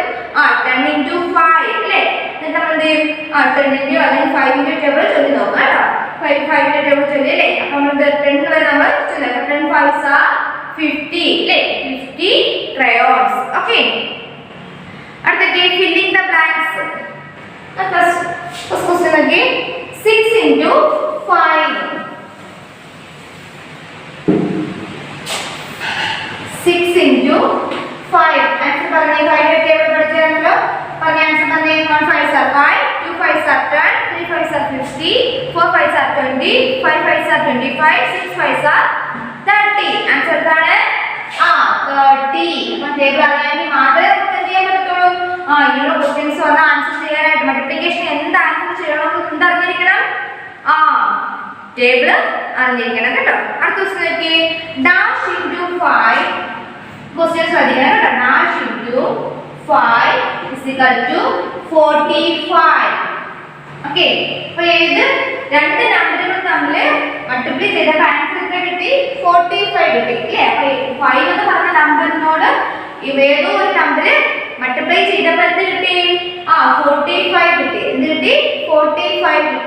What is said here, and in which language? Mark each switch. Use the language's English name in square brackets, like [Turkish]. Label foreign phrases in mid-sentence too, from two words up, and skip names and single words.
[Malayalam] 10 into 5 അല്ലേ. എന്നിട്ട് നമ്മൾ എന്ത് ചെയ്യും? 10 into അല്ലെങ്കിൽ 5 into ടേബിൾ ചൊല്ലി നോക്കാം കേട്ടോ. 5 into ടേബിൾ ചൊല്ലി അല്ലേ. അപ്പൊ നമ്മൾ 10 വരെ നമ്മൾ ചൊല്ലുക. [English] 10 5s are 50 [Malayalam] അല്ലേ. [English] 50 crayons. Okay. അടുത്ത filling the blanks. First question again. 6 into 5. [Malayalam] 6 into 5. Answer പറഞ്ഞേ. 5 ടേബിൾ പഠിച്ചാണല്ലോ. പറഞ്ഞ ആൻസർ പറഞ്ഞേ. [English] 1 5s are 5, 2 5s are 10, 3 5s are 50, 4 5s are 20, 5 5s are 25, 6 5s are 30. [Malayalam] ആൻസർ എന്താണ്? 30. അപ്പോൾ ടേബിൾ അറിയാമെങ്കിൽ മാത്രമേ നമുക്ക് എന്ത് ചെയ്യാൻ പറ്റുള്ളൂ. ഇങ്ങനെയുള്ള ക്വസ്റ്റ്യൻസ് വന്ന ആൻസർ ചെയ്യാനായിട്ട് മൾട്ടിപ്ലിക്കേഷൻ എന്ത് ആൻസർ ചെയ്യണമെന്ന് എന്തറിഞ്ഞിരിക്കണം? ടേബിൾ അറിഞ്ഞിരിക്കണം കേട്ടോ. അടുത്ത ക്വസ്റ്റ്യൻ നോക്കിയേ. [English] dash into [Malayalam] 5 ക്വസ്റ്റ്യൻസ് അറിയിക്കണം കേട്ടോ. [English] dash into 5 is equal to 45. [Malayalam] ഓക്കെ, അപ്പോൾ ഏത് രണ്ട് നമ്പറുകൾ തമ്മിൽ മൾട്ടിപ്ലൈ ചെയ്തപ്പോൾ ആൻസർ എത്ര കിട്ടി? 45 കിട്ടി അല്ലേ. അപ്പോൾ 5 എന്ന് പറഞ്ഞ നമ്പറിനോട് ഏതോ ഒരു നമ്പർ മൾട്ടിപ്ലൈ ചെയ്തപ്പോൾ എന്ത് കിട്ടി? 45 കിട്ടി. എന്ത് കിട്ടി? 45 കിട്ടി.